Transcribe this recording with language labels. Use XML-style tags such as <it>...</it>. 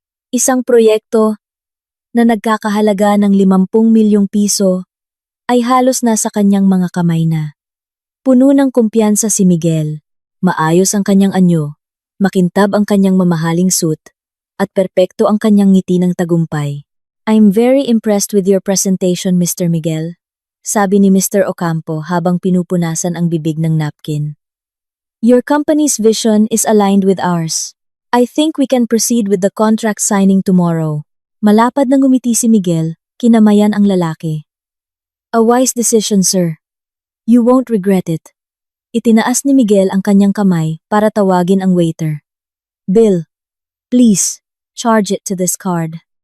<tl>Isang proyekto na nagkakahalaga ng 50 milyong piso ay halos nasa kanyang mga kamay na. Puno ng kumpiyansa si Miguel, maayos ang kanyang anyo, makintab ang kanyang mamahaling suit, at perpekto ang kanyang ngiti ng tagumpay.</tl> <en>"I'm very impressed with your presentation, Mr.</en> <tl>Miguel," sabi ni Mr. Ocampo habang pinupunasan ang bibig ng napkin.</tl> <en>"Your company's vision is aligned with ours. I think we can proceed with the contract signing tomorrow."</en> <tl>Malapad na ngumiti si Miguel, kinamayan ang lalaki.</tl> <en>"A wise decision, sir. You won't regret it."</en> <tl>Itinaas ni Miguel ang kanyang kamay para tawagin ang waiter.</tl> <en>"Bill, please, charge it to this card."</en>